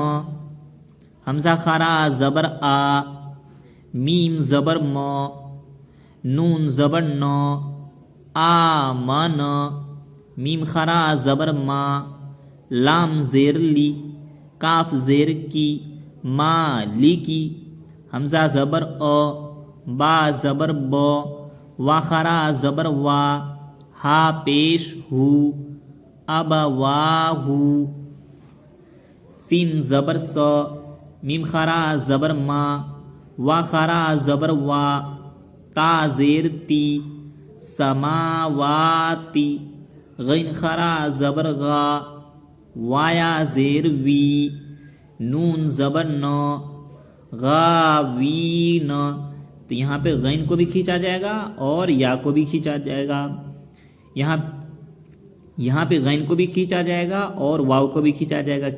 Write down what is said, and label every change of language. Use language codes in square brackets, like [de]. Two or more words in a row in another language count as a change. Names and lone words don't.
[ur] حمزہ خرا زبر آ، میم زبر مو، نون زبر نو، آمن۔ میم خرا زبر ما، لام زیر لی، کاف زیر کی، مالکی۔ حمزہ زبر او، با زبر بو، وا خرا زبر وا، ہا پیش ہو، ابواہو۔ سین زبر سو، میم خرا زبر ما، وا خرا زبر وا، تا زیر تی، سماواتی۔ غین خرا زبر غا، وایا زیر وی، نون زبر نو، غاوین۔ تو یہاں پہ غین کو بھی کھینچا جائے گا اور یا کو بھی کھینچا جائے گا، یہاں پہ غین کو بھی کھینچا جائے گا اور واو کو بھی کھینچا جائے گا۔